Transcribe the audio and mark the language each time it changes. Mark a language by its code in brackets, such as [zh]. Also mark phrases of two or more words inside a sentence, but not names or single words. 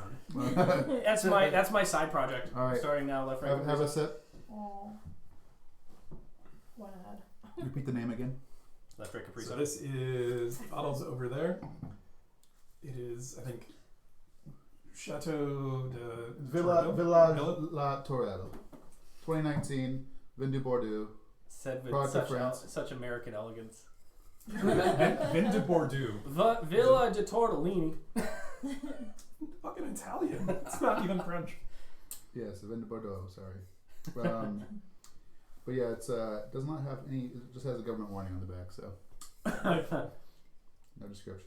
[en] That's my side project. All right. Starting now, left, right. Have a sip. Oh. Went ahead. Repeat the name again. Left, right, Capri So Sun. this is the bottles over there. It is, I think, Chateau de Villa Torreville? [fr] La Torrado. 2019. Vin du Bordeaux. [en] Said with Product of France. such American elegance. [fr] Vin de Bordeaux. [en] Villa de Tortellini. Fucking Italian. It's not even French. Yes, [fr] Vin du Bordeaux. [en] Sorry. But yeah, it's does not have any. It just has a government warning on the back, so no description.